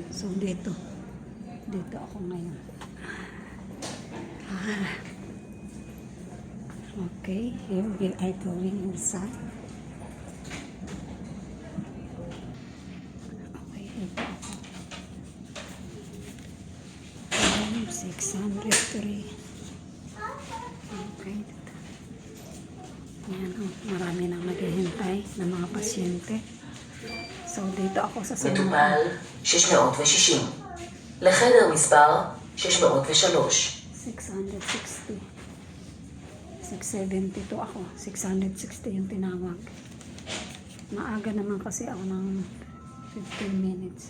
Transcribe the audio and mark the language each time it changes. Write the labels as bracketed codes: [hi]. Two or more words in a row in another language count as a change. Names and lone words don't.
[tl] So dito ako ngayon. [en] Okay, here we are going inside. [tl] Okay, dito ako. 603. Okay. Yan, marami nang naghihintay ng mga pasyente. So, dito ako sa [he] מטופל 660. לחדר מספר 603. [tl] 660. 672 ako. 660 yung tinawag. Maaga naman kasi ako ng 15 minutes.